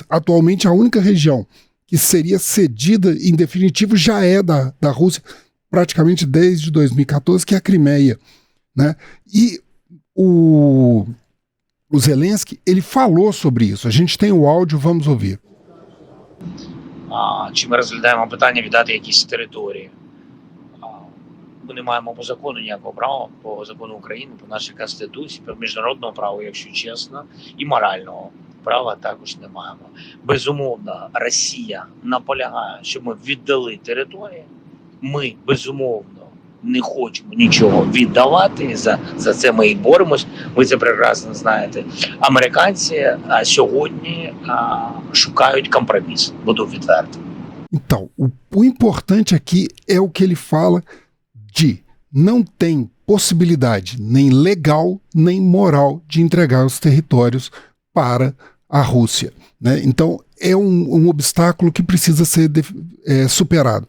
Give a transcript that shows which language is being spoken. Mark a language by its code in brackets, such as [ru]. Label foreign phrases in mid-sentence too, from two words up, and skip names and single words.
[pt] Atualmente, a única região que seria cedida, em definitivo, já é da Rússia, praticamente desde 2014, que é a Crimeia, né? E o Zelensky, ele falou sobre isso. A gente tem o áudio, vamos ouvir. [uk] Чи ми розглядаємо питання віддати якісь території? Ми не маємо по закону ніякого права, по закону України, по нашій Конституції, по міжнародному праву, якщо чесно, і морального права також не маємо. Безумовно, Росія наполягає, щоб ми віддали території. Ми, безумовно, не хочемо нічого віддавати, за це ми і боремось, ви це прекрасно знаєте. Американці сьогодні шукають компроміс, буду відвертим. [pt] Então, o importante aqui é o que ele fala de não tem possibilidade nem legal nem moral de entregar os territórios para a Rússia, né? Então, é um obstáculo que precisa ser superado.